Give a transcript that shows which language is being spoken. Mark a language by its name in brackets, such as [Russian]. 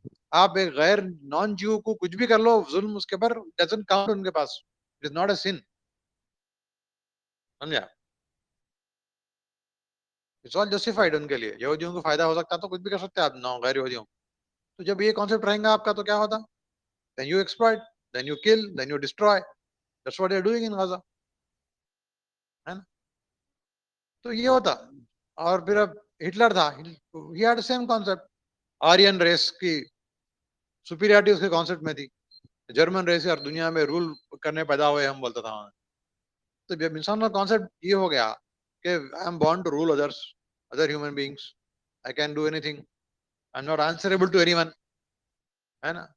[Urdu] آپ ایک غیر نان جیو کو کچھ بھی کر لو ظلم، اس کے پر [English] doesn't count [Urdu] ان کے پاس. [English] it is not a sin, [Urdu] سمجھا. [English] it's all justified [Urdu] ان کے لیے. یہودیوں کو فائدہ ہو سکتا تو کچھ بھی کر سکتے آپ نو غیر یہودیوں. تو جب یہ کانسیپٹ رہیں گا آپ کا تو کیا ہوتا؟ [English] then you exploit, then you kill, then you destroy. That's what they're doing in Gaza, [Urdu] ہے نا. تو یہ ہوتا. اور پھر اب ہٹلر تھا، [English] he had the same concept. [Urdu] Aryan race کی سپیریٹی اس کے کانسیپٹ میں تھی. جرمن ریس اور دنیا میں رول کرنے پیدا ہوئے ہم بولتا تھا. تو جب انسان کا کانسیپٹ یہ ہو گیا کہ [English] I am born to role others, other human beings, I can do any thing, I am not answerable to any one, [Urdu] ہے نا.